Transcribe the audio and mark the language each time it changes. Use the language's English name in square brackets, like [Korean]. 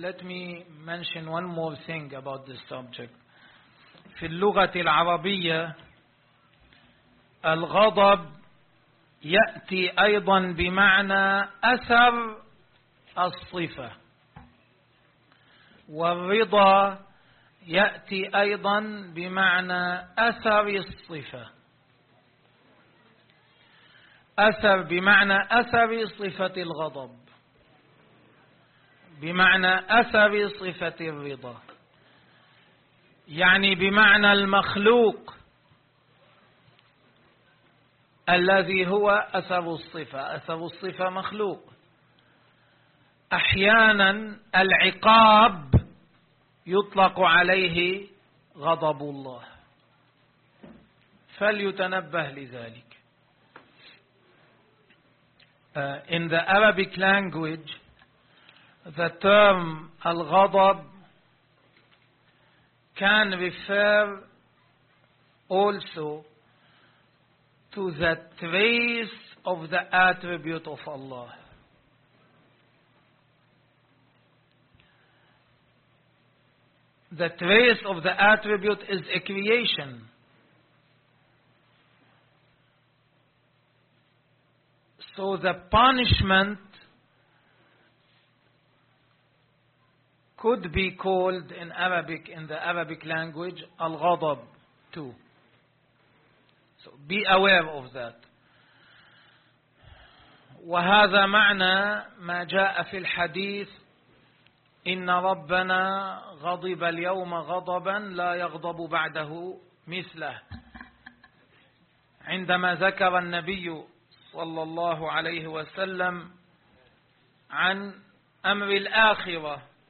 [English] Let me mention one more thing about this subject. [Arabic] في اللغة العربية الغضب يأتي أيضا بمعنى أثر الصفة، والرضا يأتي أيضا بمعنى أثر الصفة. أثر بمعنى أثر صفة الغضب، بمعنى أثر صفة الرضا، يعني بمعنى المخلوق الذي هو أثر الصفة. أثر الصفة مخلوق. أحيانا العقاب يطلق عليه غضب الله، فليتنبه لذلك. [English] In the Arabic language, the term الغضب can refer also to the trace of the attribute of Allah. The trace of the attribute is a creation. So the punishment could be called in Arabic, in the Arabic language, al-ghadab too. Be aware of that. [Arabic] وهذا معنى ما جاء في الحديث إن ربنا غضب اليوم غضبا لا يغضب بعده مثله، عندما ذكر النبي صلى الله عليه وسلم عن أمر الآخرة